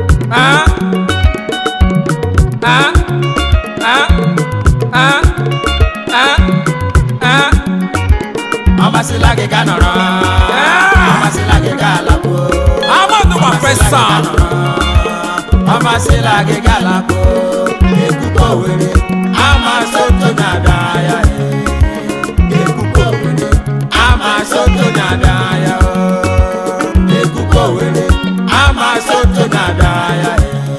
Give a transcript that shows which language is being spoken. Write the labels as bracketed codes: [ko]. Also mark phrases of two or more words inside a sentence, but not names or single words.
[ig] Ah. Ah. Ah. Ah. Ah. Ah. Ọ masịla gị ga nọrọ, Ah. ọ masịla gị ga alakpuo. [en] I'm on my first song. [ig] Ọ masịla gị ga alakpuo. Ekuku Owerri, amasị otu onye abịa ya, e. Ekuku Owerri, amasị otu onye abịa ya, o. Ekuku Owerri, amasị otu onye abịa ya, e.